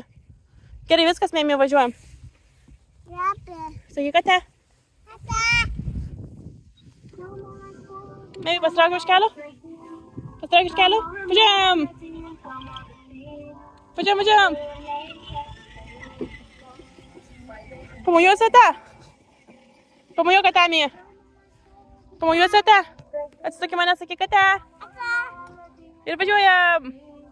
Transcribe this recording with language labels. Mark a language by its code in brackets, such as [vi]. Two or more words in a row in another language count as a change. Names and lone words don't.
[lt] Gerai, viskas, Meimei, važiuojam. Sakyk, ate. Meimei, pasitrauk iš kelio. Važiuojam. Pamojuosi ate. Pamojuok ate, Mija. Pamojuosi ate. Atstok į mane, sakyk ate. Ir važiuojam.